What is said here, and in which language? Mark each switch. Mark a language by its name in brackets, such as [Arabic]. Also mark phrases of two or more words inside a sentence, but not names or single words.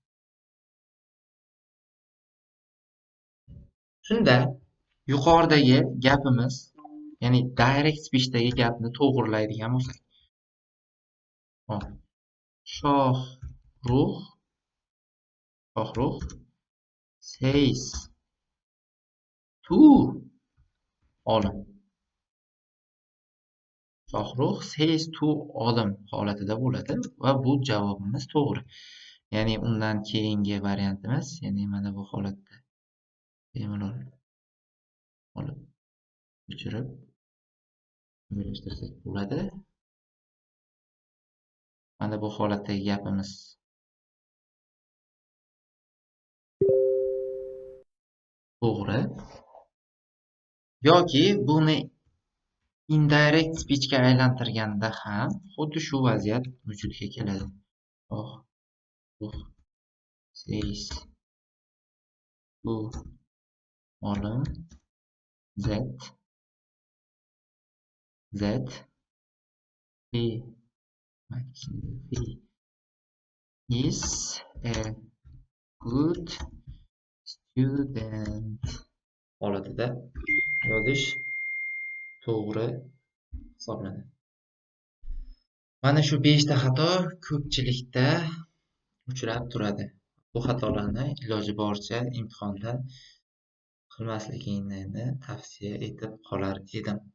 [Uzbek] Shunda yuqoridagi gapimiz, ya'ni [English] direct speechdagi [Uzbek] gapni to'g'rilaydigan bo'lsak, [English] Shohrux says to olim. Shohrux says to olim [Uzbek] holatida bo'ladi va bu javobimiz to'g'ri. Ya'ni undan keyingi variantimiz, ya'ni mana bu holatda bemalol olib o'chirib o'ylashtirsak bo'ladi. Mana bu holatdagi gapimiz to'g'ri. Yoki buni [English] indirect speechga [Uzbek] aylantirganda ham xuddi shu vaziyat vujudga keladi. [English] Says to olim that he is a good student [Uzbek] holatida yozish to'g'ri hisoblanadi. [English] Mana shu 5 ta xato ko'pchilikda uchrab turadi. Bu xatolarni iloji boricha imtihonda qilmasligingni tavsiya etib qolar edim.